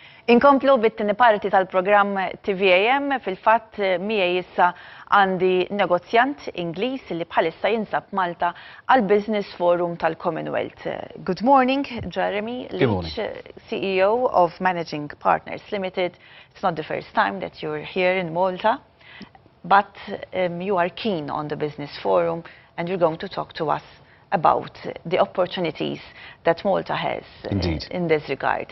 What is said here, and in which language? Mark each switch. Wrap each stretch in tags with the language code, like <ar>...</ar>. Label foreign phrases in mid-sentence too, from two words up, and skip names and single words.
<mt>Inkomplu bit-tieni parti tal-programm TVM fil-fatt miegħi issa għandi negozjant Ingliż li bħalissa jinsab Malta għal Business Forum tal-Commonwealth.</mt> <en>Good morning, Jeremy Leach, CEO of Managing Partners Limited. It's not the first time that you're here in Malta, but you are keen on the Business Forum and you're going to talk to us about the opportunities that Malta has in this regard.</en>